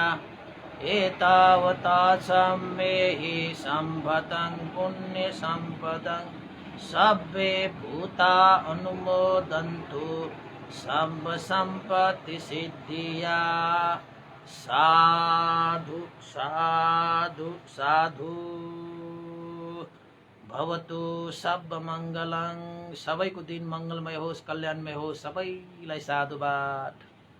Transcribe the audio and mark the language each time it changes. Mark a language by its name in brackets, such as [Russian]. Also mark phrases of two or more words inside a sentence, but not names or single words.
[Pali] एतावता च मेहि सम्भतं पुण्यसम्पदं, सब्बे भूता अनुमोदन्तु सर्वसम्पत्तिसिद्धिया। [Sanskrit] साधु साधु साधु भवतु सर्वमङ्गलं। [Nepali] सबैको दिन मङ्गलमय होस्, कल्याणमय होस्, सबैलाई साधुवाद।